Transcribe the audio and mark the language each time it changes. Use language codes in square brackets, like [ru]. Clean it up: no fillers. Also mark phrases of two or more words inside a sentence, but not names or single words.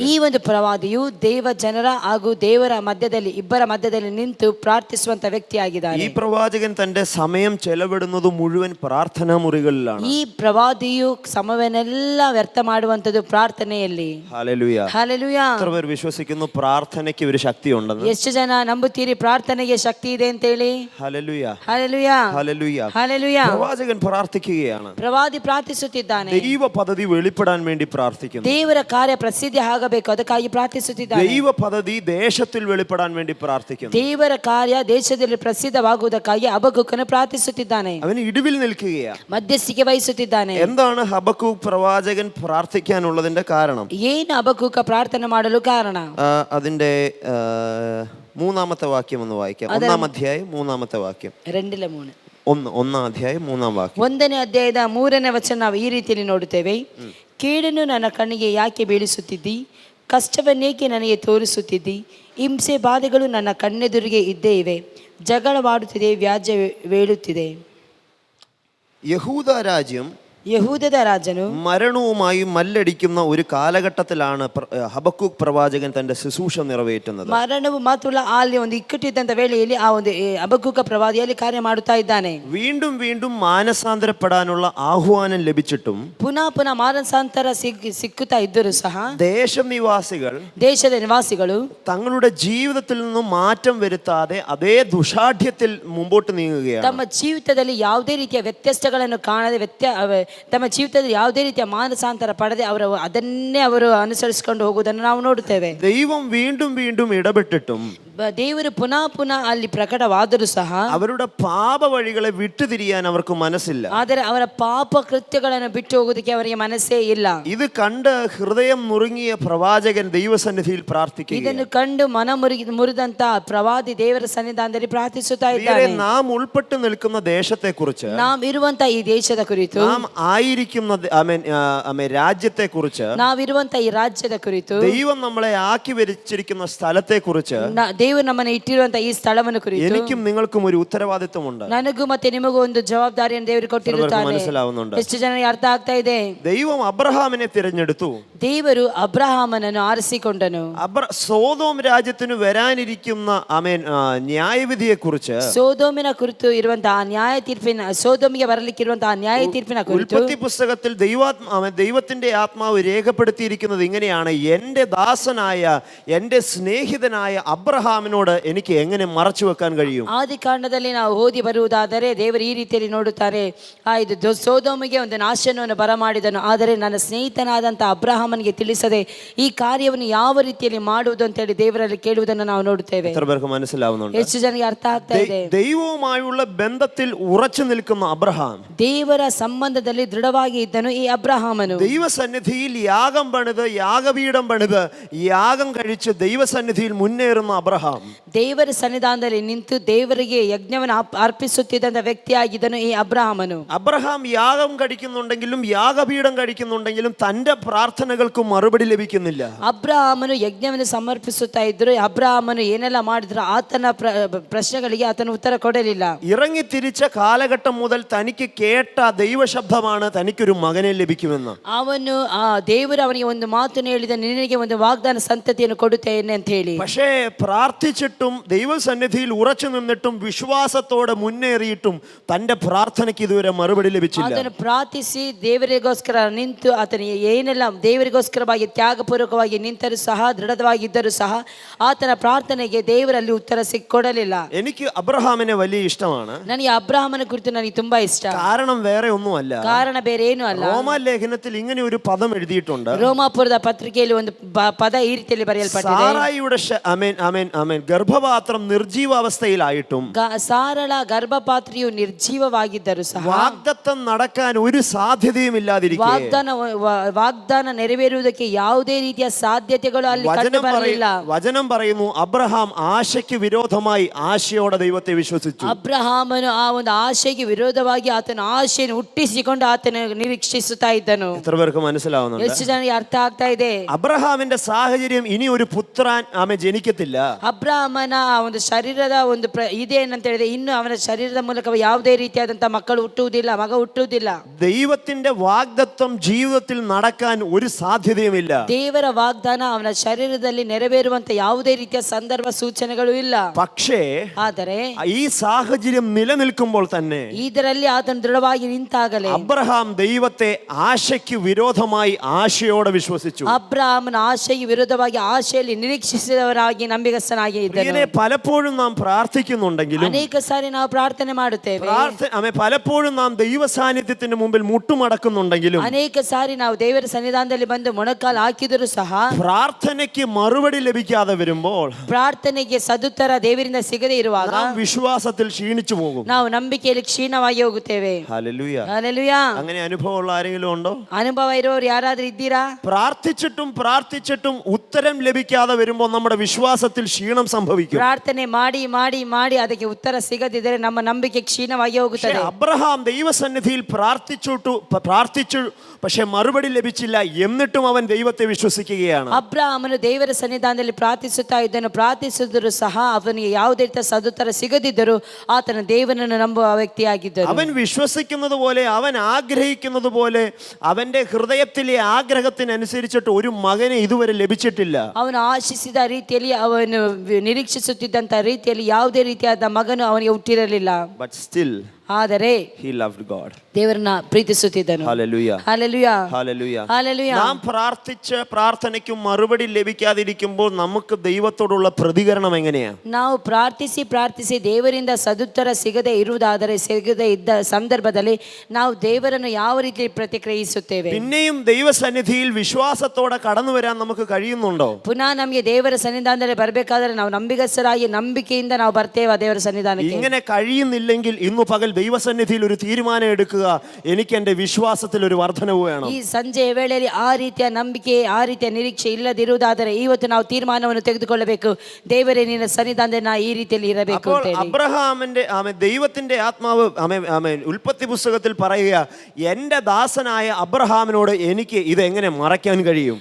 [kn] ಈ ಒಂದು ಪ್ರವಾದಿಯು ದೇವ ಜನರ ಹಾಗೂ ದೇವರ ಮಧ್ಯದಲ್ಲಿ ಇಬ್ಬರ ಮಧ್ಯದಲ್ಲಿ ನಿಂತು ಪ್ರಾರ್ಥಿಸುವಂತ ವ್ಯಕ್ತಿಯಾಗಿದ್ದಾನೆ. [ml] ഈ പ്രവാചകൻ തന്റെ സമയം ചെലവിടുന്നത് മുഴുവൻ പ്രാർത്ഥനാ മുറികളിലാണ്. [kn] ಈ ಪ್ರವಾದಿಯು ಸಮಯವನ್ನೆಲ್ಲ ವ್ಯರ್ಥ ಮಾಡುವಂತದ್ದು ಪ್ರಾರ್ಥನೆಯಲ್ಲಿ. [ml] ഹല്ലേലൂയ. [kn] ಹಲ್ಲೆಲೂಯಾ. [ml] എത്ര പേർ വിശ്വസിക്കുന്നു പ്രാർത്ഥനയ്ക്ക് ഒരു ശക്തി ഉണ്ടെന്ന്? [kn] ಎಷ್ಟು ಜನ ನಂಬುತ್ತೀರಿ ಪ್ರಾರ್ಥನೆಗೆ ಶಕ್ತಿ ಇದೆ ಅಂತ ಹೇಳಿ? [ml] ഹല്ലേലൂയ. [kn] ಹಲ್ಲೆಲೂಯಾ. [ml] ഹല്ലേലൂയ. ഹല്ലേലൂയ. പ്രവാചകൻ പ്രാർത്ഥിക്കുകയാണ്. [kn] ಪ್ರವಾದಿ ಪ್ರಾರ್ಥಿಸುತ್ತಿದ್ದಾನೆ. [ml] ദൈവ പദ്ധതി വെളിപ്പെടാൻ വേണ്ടി പ്രാർത്ഥിക്കുന്നു. [kn] ದೇವರ ಕಾರ್ಯ ಪ್ರಸಿದ್ಧಿ ಆಗಬೇಕು, ಅದಕ್ಕಾಗಿ ಪ್ರಾರ್ಥಿಸುತ್ತಿದ್ದಾನೆ. [ml] ദൈവ പദ്ധതി ദേശത്തിൽ വെളിപ്പെടാൻ വേണ്ടി പ്രാർത്ഥിക്കുന്നു. [kn] ದೇವರ ಕಾರ್ಯ ದೇಶದಲ್ಲಿ ಪ್ರಸಿದ್ಧವಾಗುವುದಕ್ಕಾಗಿ ಹಬಕ್ಕೂಕನು ಪ್ರಾರ್ಥಿಸುತ್ತಿದ್ದಾನೆ. [ml] അവന് ഇടിവിൽ നിൽക്കുകയാണ്, [kn] ಮಧ್ಯಸ್ಥಿಕೆ ವಹಿಸುತ್ತಿದ್ದಾನೆ. [ml] എന്താണ് ഹബക്കൂക്ക് പ്രവാചകൻ പ്രാർത്ഥിക്കാനുള്ളതിന്റെ കാരണം? [kn] ಏನು ಹಬಕ್ಕೂಕ ಪ್ರಾರ್ಥನೆ ಮಾಡಲು ಕಾರಣ? [ml] അതിന്റെ 3-ാമത്തെ വാക്യം ഒന്ന് വായിക്കാം. 1-ാം അധ്യായം 3-ാമത്തെ വാക്യം. 2:3. 1-ാം അധ്യായം 3-ാം വാക്യം. [kn] 1ನೇ ಅಧ್ಯಾಯದ 3ನೇ ವಚನ ನಾವು ಈ ರೀತಿಯಲ್ಲಿ ನೋಡುತ್ತೇವೆ. ಕೇಡನ್ನು ನನ್ನ ಕಣ್ಣಿಗೆ ಯಾಕೆ ಬೀಳಿಸುತ್ತಿದ್ದಿ? ಕಷ್ಟವನ್ನೇಕೆ ನನಗೆ ತೋರಿಸುತ್ತಿದ್ದಿ? ಹಿಂಸೆ ಬಾಧೆಗಳು ನನ್ನ ಕಣ್ಣೆದುರಿಗೆ ಇದ್ದೇ ಇವೆ. ಜಗಳವಾಡುತ್ತಿದೆ, ವ್ಯಾಜ್ಯ ವೇಳುತ್ತಿದೆ. [ml] യഹൂദ രാജ്യം [kn] ಯಹೂದದ ರಾಜನು [ml] മരണവുമായി മല്ലടിക്കുന്ന ഒരു കാലഘട്ടത്തിലാണ് ഹബക്കൂക്ക് പ്രവാചകൻ തന്റെ ശുശ്രൂഷ നിറവേറ്റുന്നത്. [kn] ಮರಣವು ಮಾತ್ರವಲ್ಲ, ಅಲ್ಲಿ ಒಂದು ಇಕ್ಕಟ್ಟಿದ್ದಂತ ವೇಳೆಯಲ್ಲಿ ಆ ಒಂದು ಹಬಕ್ಕೂಕ ಪ್ರವಾದಿಯಲ್ಲಿ ಕಾರ್ಯ ಮಾಡುತ್ತಾ ಇದ್ದಾನೆ. [ml] വീണ്ടും വീണ്ടും മാനസാന്തരപ്പെടാനുള്ള ആഹ്വാനം ലഭിച്ചിട്ടും [kn] ಪುನಃ ಪುನಃ ಮಾನಸಾಂತರ ಸಿಕ್ಕುತ್ತಾ ಇದ್ದರೂ ಸಹ [ml] ദേശനിവാസികൾ [kn] ದೇಶದ ನಿವಾಸಿಗಳು [ml] തങ്ങളുടെ ജീവിതത്തിൽ നിന്നും മാറ്റം വരുത്താതെ അതേ ദുഷാഠ്യത്തിൽ മുമ്പോട്ട് നീങ്ങുകയാണ്. [kn] ತಮ್ಮ ಜೀವಿತದಲ್ಲಿ ಯಾವುದೇ ರೀತಿಯ ವ್ಯತ್ಯಾಸಗಳನ್ನು ಕಾಣದೆ ತಮ್ಮ ಜೀವಿತದಲ್ಲಿ ಯಾವುದೇ ರೀತಿಯ ಮಾನಸಾಂತರ ಪಡೆದೆ ಅದನ್ನೇ ಅವರು ಅನುಸರಿಸಿಕೊಂಡು ಹೋಗುವುದನ್ನು ನಾವು ನೋಡುತ್ತೇವೆ. [ml] ദൈവം വീണ്ടും വീണ്ടും ഇടപെട്ടിട്ടും [kn] ದೇವರು ಪುನಃ ಪುನಃ ಅಲ್ಲಿ ಪ್ರಕಟವಾದರೂ ಸಹ [ml] അവരുടെ പാപ വഴികളെ വിട്ടുതിരിയാൻ അവർക്ക് മനസ്സില്ല. [kn] ಆದರೆ ಅವರ ಪಾಪ ಕೃತ್ಯಗಳನ್ನು ಬಿಟ್ಟು ಹೋಗುವುದಕ್ಕೆ ಅವರಿಗೆ ಮನಸ್ಸೇ ಇಲ್ಲ. [ml] ഇത് കണ്ട് ഹൃദയം നുറുങ്ങിയ പ്രവാചകൻ ദൈവസന്നിധിയിൽ പ്രാർത്ഥിക്കുകയാണ്. [kn] ಇದನ್ನು ಕಂಡು ಮನ ಮುರಿದಂತ ಪ್ರವಾದಿ ದೇವರ ಸನ್ನಿಧಾನದಲ್ಲಿ ಪ್ರಾರ್ಥಿಸುತ್ತಾ ಇದ್ದಾರೆ. [ml] നാം ഉൾപ്പെട്ടു നിൽക്കുന്ന ദേശത്തെക്കുറിച്ച്, [kn] നാം ಇರುವಂತ ಈ ದೇಶದ ಕುರಿತು, [ml] നാം ആയിരിക്കുന്ന രാജ്യത്തെക്കുറിച്ച്, [kn] ನಾವಿರುವಂತ ಈ ರಾಜ್ಯದ ಕುರಿತು, [ml] ദൈവം നമ്മളെ ആക്കി വച്ചിരിക്കുന്ന സ്ഥലത്തെക്കുറിച്ച്, [kn] ದೇವರು ನಮ್ಮನ್ನು ಇಟ್ಟಿರುವಂತ ಈ ಸ್ಥಳವನ್ನು ಕುರಿತು [ml] എനിക്കും നിങ്ങൾക്കും ഒരു ഉത്തരവാദിത്വമുണ്ട്. [kn] ನನಗೂ ಮತ್ತೆ ನಿಮಗೂ ಒಂದು ಜವಾಬ್ದಾರಿಯನ್ನು ದೇವರು ಕೊಟ್ಟಿರುತ್ತಾನೆ. [ml] മനസ്സിലാവുന്നുണ്ട്? [kn] ಎಷ್ಟು ಜನರಿಗೆ ಅರ್ಥ ಆಗ್ತಾ ಇದೆ? [ml] ദൈവം അബ്രഹാമിനെ തിരഞ്ഞെടുത്തു. [kn] ದೇವರು ಅಬ್ರಹಾಮನನ್ನು ಆರಿಸಿಕೊಂಡನು. [ml] സോദോം രാജ്യത്തിന് വരാനിരിക്കുന്ന ന്യായവിധിയെക്കുറിച്ച്, [kn] ಸೋದೋಮಿನ ಕುರಿತು ಇರುವಂತಹ ನ್ಯಾಯ ತೀರ್ಪಿನ, ಸೋದೋಮಿಗೆ ಬರಲಿಕ್ಕಿರುವಂತಹ ನ್ಯಾಯ ತೀರ್ಪಿನ ಕುರಿತು [ml] ഉൽപ്പത്തി പുസ്തകത്തിൽ ദൈവത്തിന്റെ ആത്മാവ് രേഖപ്പെടുത്തിയിരിക്കുന്നത് ഇങ്ങനെയാണ്: എന്റെ ദാസനായ എന്റെ സ്നേഹിതനായ അബ്രഹാമിനോട് എനിക്ക് എങ്ങനെ മറച്ചു വെക്കാൻ കഴിയും? [kn] ಆದಿಕಾಂಡದಲ್ಲಿ ನಾವು ಓದಿ ಬರುವುದಾದರೆ ದೇವರು ಈ ರೀತಿಯಲ್ಲಿ ನೋಡುತ್ತಾರೆ, ಇದು ಸೋದೋಮಿಗೆ ಒಂದು ನಾಶನವನ್ನು ಬರಮಾಡಿದನು, ಆದರೆ ನನ್ನ ಸ್ನೇಹಿತನಾದಂಥ ಅಬ್ರಹಾಮನಿಗೆ ತಿಳಿಸದೆ ಈ ಕಾರ್ಯವನ್ನು ಯಾವ ರೀತಿಯಲ್ಲಿ ಮಾಡುವುದು ಅಂತ ಹೇಳಿ ದೇವರಲ್ಲಿ ಕೇಳುವುದನ್ನು ನಾವು ನೋಡುತ್ತೇವೆ. ಎಷ್ಟು ಜನರಿಗೆ ಅರ್ಥ ಆಗ್ತಾ ಇದೆ? [ml] ദൈവവുമായുള്ള ബന്ധത്തിൽ ഉറച്ചു നിൽക്കുന്ന അബ്രഹാം, [kn] ದೇವರ ಸಂಬಂಧದಲ್ಲಿ ದೃಢವಾಗಿ ಇದ್ದನು ಈ ಅಬ್ರಹಾಮನು. [ml] ദൈവസന്നിധിയിൽ യാഗം പണിത്, യാഗപീഠം പണിത്, യാഗം കഴിച്ച് ദൈവസന്നിധിയിൽ മുന്നേറുന്ന അബ്രഹാം, [kn] ದೇವರ ಸನ್ನಿಧಾನದಲ್ಲಿ ನಿಂತು ದೇವರಿಗೆ ಯಜ್ಞವನ್ನು ಅರ್ಪಿಸುತ್ತಿದ್ದಂತ ವ್ಯಕ್ತಿಯಾಗಿದ್ದನು ಈ ಅಬ್ರಹಾಮನು. [ml] അബ്രഹാം യാഗം കഴിക്കുന്നുണ്ടെങ്കിലും യാഗപീഠം കഴിക്കുന്നുണ്ടെങ്കിലും തന്റെ പ്രാർത്ഥനകൾക്ക് മറുപടി ലഭിക്കുന്നില്ല. [kn] ಅಬ್ರಹಾಮನು ಯಜ್ಞವನ್ನು ಸಮರ್ಪಿಸುತ್ತಾ ಇದ್ರು. ಅಬ್ರಹಾಮನು ಏನೆಲ್ಲ ಮಾಡಿದ್ರು ಆತನ ಪ್ರಶ್ನೆಗಳಿಗೆ ಆತನ ಉತ್ತರ ಕೊಡಲಿಲ್ಲ. [ml] ഇറങ്ങി തിരിച്ച കാലഘട്ടം മുതൽ തനിക്ക് കേട്ട ദൈവശബ്ദമാണ് തനിക്കൊരു മകനെ ലഭിക്കുമെന്ന്. [kn] ಅವನು ದೇವರು ಅವನಿಗೆ ಒಂದು ಮಾತನ್ನು ಹೇಳಿದ, ನಿನಗೆ ಒಂದು ವಾಗ್ದಾನ ಸಂತತಿಯನ್ನು ಕೊಡುತ್ತೇನೆ ಅಂತ ಹೇಳಿ. [ml] പക്ഷേ പ്രാർത്ഥിച്ചിട്ടും ദൈവസന്നിധിയിൽ ഉറച്ചു നിന്നിട്ടും വിശ്വാസത്തോടെ മുന്നേറിയിട്ടും തന്റെ പ്രാർത്ഥനയ്ക്ക് ഇതുവരെ മറുപടി ലഭിച്ചില്ല. [kn] ಅದನ್ನು ಪ್ರಾರ್ಥಿಸಿ ದೇವರಿಗೋಸ್ಕರ ನಿಂತು ಆತನ ಏನೆಲ್ಲ ದೇವರಿಗೋಸ್ಕರವಾಗಿ ತ್ಯಾಗಪೂರ್ವಕವಾಗಿ ನಿಂತರೂ ಸಹ, ದೃಢವಾಗಿದ್ದರೂ ಸಹ ಆತನ ಪ್ರಾರ್ಥನೆಗೆ ದೇವರಲ್ಲಿ ಉತ್ತರ ಕೊಡಲಿಲ್ಲ. [ml] എനിക്ക് അബ്രഹാമിനെ വലിയ ഇഷ്ടമാണ്. [kn] ನನಗೆ ಅಬ್ರಹಾಮನ ಕುರಿತು ನನಗೆ ತುಂಬಾ ಇಷ್ಟ. [ml] കാരണം വേറെ ഒന്നുമല്ല, [kn] ಕಾರಣ ಬೇರೆ ಏನೂ ಅಲ್ಲ. [ml] റോമാലേഖനത്തിൽ ഇങ്ങനെ ഒരു പദം എഴുതിയിട്ടുണ്ട്. [kn] ರೋಮಾಪುರದ ಪತ್ರಿಕೆಯಲ್ಲಿ ಒಂದು ಪದ ಈ ರೀತಿಯಲ್ಲಿ ಬರೆಯಲ್ಪಟ್ಟಿದೆ: [ml] സാറായിയുടെ ഗർഭപാത്രം നിർജീവാവസ്ഥയിലായിട്ടും [kn] ಸಾರಳ ಗರ್ಭಪಾತ್ರೆಯು ನಿರ್ಜೀವವಾಗಿದ್ದರೂ ಸಹ [ml] വാഗ്ദത്തം നടക്കാൻ ഒരു സാധ്യതയും ഇല്ലാതിരിക്കെ, [kn] ವಾಗ್ದಾನ ನೆರವೇರುವುದಕ್ಕೆ ಯಾವುದೇ ರೀತಿಯ ಸಾಧ್ಯತೆಗಳು ಅಲ್ಲಿ ಕಂಡು ಬರಲಿಲ್ಲ. [ml] വചനം പറയുന്നു, അബ്രഹാം ആശയ്ക്ക് വിരോധമായി ആശയോടെ ദൈവത്തെ വിശ്വസിച്ചു. [kn] ಅಬ್ರಹಾಮನು ಆ ಒಂದು ಆಶೆಗೆ ವಿರೋಧವಾಗಿ ಆತನ ಆಶೆಯನ್ನು ಹುಟ್ಟಿಸಿಕೊಂಡು ಆತನ ನಿರೀಕ್ಷಿಸುತ್ತಾ ಇದ್ದನು. [ml] എത്ര പേർക്ക് മനസ്സിലാവുന്നുണ്ട്? [kn] ಎಷ್ಟು ಜನರಿಗೆ ಅರ್ಥ ಆಗ್ತಾ ಇದೆ? [ml] അബ്രഹാമിന്റെ സാഹചര്യം ഇനി ഒരു പുത്രൻ ജനിക്കത്തില്ല. [kn] ಅಬ್ರಹಾಮನ ಒಂದು ಶರೀರದ ಒಂದು ಇದೆ ಏನಂತ ಹೇಳಿದ್ರೆ, ಇನ್ನು ಅವನ ಶರೀರದ ಮೂಲಕ ಯಾವುದೇ ರೀತಿಯಾದಂತ ಮಕ್ಕಳು ಹುಟ್ಟುವುದಿಲ್ಲ, ಮಗ ಹುಟ್ಟುವುದಿಲ್ಲ. [ml] ദൈവത്തിന്റെ വാഗ്ദത്തം ജീവിതത്തിൽ നടക്കാൻ ഒരു സാധ്യതയുമില്ല. [kn] ದೇವರ ವಾಗ್ದಾನ ಅವನ ಶರೀರದಲ್ಲಿ ನೆರವೇರುವಂತ ಯಾವುದೇ ರೀತಿಯ ಸಂದರ್ಭ ಸೂಚನೆಗಳು ಇಲ್ಲ. [ml] പക്ഷേ [kn] ಆದರೆ [ml] ഈ സാഹചര്യം നിലനിൽക്കുമ്പോൾ തന്നെ [kn] ಇದರಲ್ಲಿ ಆತನು ದೃಢವಾಗಿ ನಿಂತಾಗಲೇ [ml] അബ്രഹാം ദൈവത്തെ ആശയ്ക്ക് വിരോധമായി ആശയോടെ വിശ്വസിച്ചു. [kn] ಅಬ್ರಹಾಮನ ಆಶೆಗೆ ವಿರೋಧವಾಗಿ ಆಶೆಯಲ್ಲಿ ನಿರೀಕ್ಷಿಸಿದವರಾಗಿ ನಂಬಿಗಸ್ತನಾಗಿ ಇದ್ದನು. [ml] പലപ്പോഴും നാം പ്രാർത്ഥിക്കുന്നുണ്ടെങ്കിലും, [kn] ಅನೇಕ ಸಾರಿ ನಾವು ಪ್ರಾರ್ಥನೆ ಮಾಡುತ್ತೇವೆ, [ml] പലപ്പോഴും നാം ദൈവ സാന്നിധ്യത്തിന് മുമ്പിൽ മുട്ടുമടക്കുന്നുണ്ടെങ്കിലും, [kn] ಅನೇಕ ಸಾರಿ ನಾವು ದೇವರ ಸನ್ನಿಧಾನದಲ್ಲಿ ಬಂದು ಮೊಣಕಾಲು ಹಾಕಿದರೂ ಸಹ [ml] പ്രാർത്ഥനയ്ക്ക് മറുപടി ലഭിക്കാതെ വരുമ്പോൾ, [kn] ಪ್ರಾರ್ಥನೆಗೆ ಸದುತ್ತರ ದೇವರಿಂದ ಸಿಗದೇ ಇರುವಾಗ [ml] വിശ്വാസത്തിൽ ക്ഷീണിച്ചു പോകും. [kn] ನಾವು ನಂಬಿಕೆಯಲ್ಲಿ ಕ್ಷೀಣವಾಗಿ ಹೋಗುತ್ತೇವೆ. [ml] ഹല്ലേലൂയ. ഹല്ലേലൂയ. അങ്ങനെ അനുഭവമുള്ള ആരെങ്കിലും ഉണ്ടോ? [kn] ಅನುಭವ ಇರೋರು ಯಾರಾದ್ರೂ ಇದ್ದೀರಾ? [ml] പ്രാർത്ഥിച്ചിട്ടും ഉത്തരം ലഭിക്കാതെ വരുമ്പോൾ നമ്മുടെ വിശ്വാസത്തിൽ ക്ഷീണം സംഭവിക്കും. [kn] ಪ್ರಾರ್ಥನೆ ಮಾಡಿ ಮಾಡಿ ಮಾಡಿ ಅದಕ್ಕೆ ಉತ್ತರ ಸಿಗದಿದ್ದರೆ ನಮ್ಮ ನಂಬಿಕೆ ಕ್ಷೀಣವಾಗಿ [ml] പക്ഷേ [kn] ಹೋಗುತ್ತದೆ. [ml] അബ്രഹാം ദൈവസന്നിധിയിൽ പ്രാർത്ഥിച്ചു പക്ഷെ മറുപടി ലഭിച്ചില്ല. എന്നിട്ടും അവൻ ദൈവത്തെ വിശ്വസിക്കുകയാണ്. [kn] ಅಬ್ರಾಹಮನು ದೇವರ ಸನ್ನಿಧಾನದಲ್ಲಿ ಪ್ರಾರ್ಥಿಸುತ್ತಾ ಇದ್ದನು. ಪ್ರಾರ್ಥಿಸಿದರೂ ಸಹ ಅವನಿಗೆ ಯಾವುದೇ ರೀತಿಯ ಸದುತ್ತರ ಸಿಗದಿದ್ದರೂ ಆತನ ದೇವನನ್ನು ನಂಬುವ ವ್ಯಕ್ತಿಯಾಗಿದ್ದನು. [ml] അവൻ വിശ്വസിക്കുന്നത് പോലെ, അവൻ ആഗ്രഹിക്കുന്നത് പോലെ, അവന്റെ ഹൃദയത്തിലെ ആഗ്രഹത്തിനനുസരിച്ചിട്ട് ഒരു മകനെ ഇതുവരെ ലഭിച്ചിട്ടില്ല. [kn] ಅವನು ಆಶಿಸಿದ ರೀತಿಯಲ್ಲಿ, ಅವನು ನಿರೀಕ್ಷಿಸುತ್ತಿದ್ದಂತ ರೀತಿಯಲ್ಲಿ ಯಾವುದೇ ರೀತಿಯಾದ ಮಗನು ಅವನಿಗೆ ಹುಟ್ಟಿರಲಿಲ್ಲ. [en] But still [kn] ಆದರೆ [en] he loved God. [kn] ದೇವರನ್ನ ಪ್ರೀತಿಸುತ್ತಿದ್ದನು. [ml] Hallelujah. ഹല്ലേലൂയ. Hallelujah. ഹല്ലേലൂയ. നാം പ്രാർത്ഥിച്ച പ്രാർത്ഥനയ്ക്ക് മറുപടി ലഭിക്കാതിരിക്കുമ്പോൾ നമുക്ക് ദൈവത്തോടുള്ള പ്രതികരണം എങ്ങനെയാ? [kn] ನಾವು ಪ್ರಾರ್ಥಿಸಿ ದೇವರಿಂದ ಸದುತ್ತರ ಸಿಗದೆ ಇದ್ದ ಸಂದರ್ಭದಲ್ಲಿ ನಾವು ದೇವರನ್ನು ಯಾವ ರೀತಿ ಪ್ರತಿಕ್ರಿಯಿಸುತ್ತೇವೆ? [ml] പിന്നെയും ദൈവസന്നിധിയിൽ വിശ്വാസത്തോടെ കടന്നു വരാൻ നമുക്ക് കഴിയുന്നുണ്ടോ? [kn] ಪುನಃ ನಮಗೆ ದೇವರ ಸನ್ನಿಧಾನದಲ್ಲಿ ಬರಬೇಕಾದ್ರೆ ನಾವು ನಂಬಿಗಸ್ತರಾಗಿ ನಂಬಿಕೆಯಿಂದ ನಾವು ಬರ್ತೇವೆ ದೇವರ ಸನ್ನಿಧಾನಕ್ಕೆ. [ml] ഇങ്ങനെ കഴിയുന്നില്ലെങ്കിൽ ഇന്നു പകൽ ദൈവസന്നിധിയിൽ ഒരു തീരുമാനം എടുക്കുക. എനിക്ക് എന്റെ വിശ്വാസത്തിൽ ഒരു വർധനവ് വേണം. [kn] ಈ ಸಂಜೆಯ ವೇಳೆಯಲ್ಲಿ ಆ ರೀತಿಯ ನಂಬಿಕೆ, ಆ ರೀತಿಯ ನಿರೀಕ್ಷೆ ಇಲ್ಲದಿರುವುದಾದರೆ ಇವತ್ತು ನಾವು ತೀರ್ಮಾನವನ್ನು ತೆಗೆದುಕೊಳ್ಳಬೇಕು. ದೇವರೇ ನಿನ್ನ ಸನ್ನಿಧಾನದಲ್ಲಿ ನಾ ಈ ರೀತಿಯಲ್ಲಿ ಇರಬೇಕು [ml] അപ്പോൾ [kn] ಅಂತ ಹೇಳಿ. [ml] അബ്രഹാമിന്റെ ദൈവത്തിന്റെ ആത്മാവ് ഉൽപ്പത്തി പുസ്തകത്തിൽ പറയുക, എന്റെ ദാസനായ അബ്രഹാമിനോട് എനിക്ക് ഇത് എങ്ങനെ മറയ്ക്കാൻ കഴിയും?